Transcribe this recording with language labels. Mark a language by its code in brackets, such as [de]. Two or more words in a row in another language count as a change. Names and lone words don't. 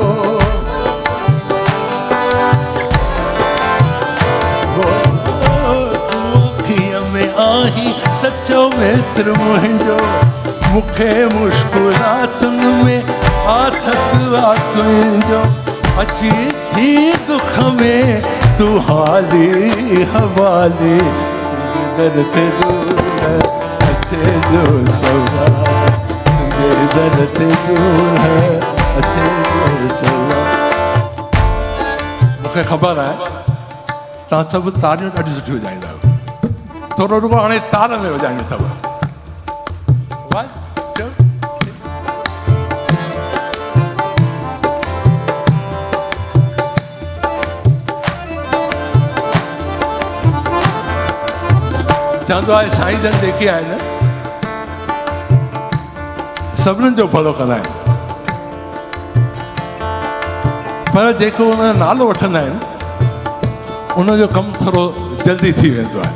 [sd] औखिय में आही सच्चो मित्र मुंहिंजो। मूंखे मुश्किलातुनि में आथत आ तुंहिंजो। अची थी दुख में तू हाली हवाली। तुझे दर ते दूर अचे जो सवाली। तुझे दर ते दूर अचे जो सवाली। मूंखे ख़बर आहे तव्हां सभु तारियूं ॾाढियूं सुठियूं वॼाईंदा आहियो। थोरो रुगो हाणे तार में वॼाइणियूं अथव। चवंदो आहे साईं जन जेके आहिनि सभिनीनि जो भलो कंदा आहिनि, पर जेको उन जो नालो वठंदा आहिनि उनजो कमु थोरो जल्दी थी वेंदो आहे।